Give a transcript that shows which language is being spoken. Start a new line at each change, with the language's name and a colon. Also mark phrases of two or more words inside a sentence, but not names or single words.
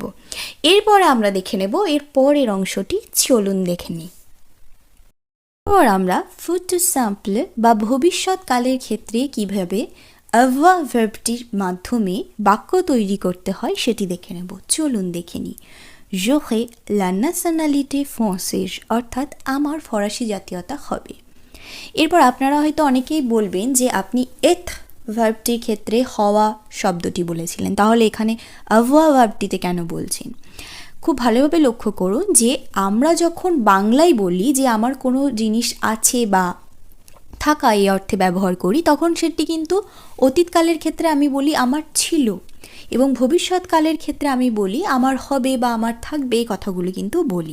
Bangla: এরপরে আমরা দেখে নেব এর পরের অংশটি, চলুন দেখে নিই। এরপর আমরা
French: futur simple
Bangla: বা ভবিষ্যৎকালের ক্ষেত্রে কিভাবে avoir ভার্বটির মাধ্যমে বাক্য তৈরি করতে হয় সেটি দেখে নেব। চলুন দেখে নিই।
French: j'aurai la nationalité française
Bangla: অর্থাৎ আমার ফরাসি জাতীয়তা হবে। এরপর আপনারা হয়তো অনেকেই বলবেন যে আপনি এথ ভার্বটির ক্ষেত্রে হওয়া শব্দটি বলেছিলেন, তাহলে এখানে avoir ভার্বটিতে কেন বলছেন? খুব ভালোভাবে লক্ষ্য করুন যে আমরা যখন বাংলায় বলি যে আমার কোনো জিনিস আছে বা থাকা এই অর্থে ব্যবহার করি, তখন সেটি কিন্তু অতীতকালের ক্ষেত্রে আমি বলি আমার ছিল, এবং ভবিষ্যৎকালের ক্ষেত্রে আমি বলি আমার হবে বা আমার থাকবে, এই কথাগুলো কিন্তু বলি।